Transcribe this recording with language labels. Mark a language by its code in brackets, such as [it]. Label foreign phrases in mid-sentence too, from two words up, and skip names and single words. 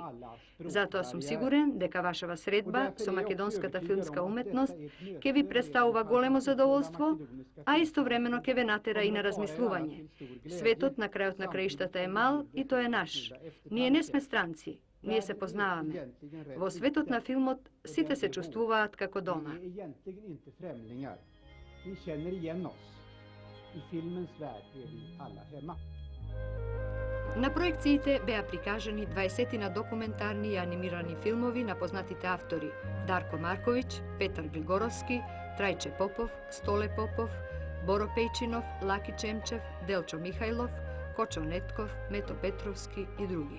[mk] Затоа сум сигурен дека вашава средба со македонската филмска уметност ќе ви представува големо задоволство, а истовремено ќе ве натера и на размислување. Светот на крајот на краиштата е мал и тој е наш. Ние не сме странци, ние се познаваме. Во светот на филмот сите се чувствуваат како дома. [sv] Vi känner igen oss. I filmens värld är vi alla hemma. [mk] На проекциите беа прикажани 20 документарни и анимирани филмови на познатите автори Дарко Марковиќ, Петар Глигоровски, Трајче Попов, Столе Попов, Боро Пејчинов, Лаки Чемчев, Делчо Михајлов, Кочо Нетков, Мето Петровски и други.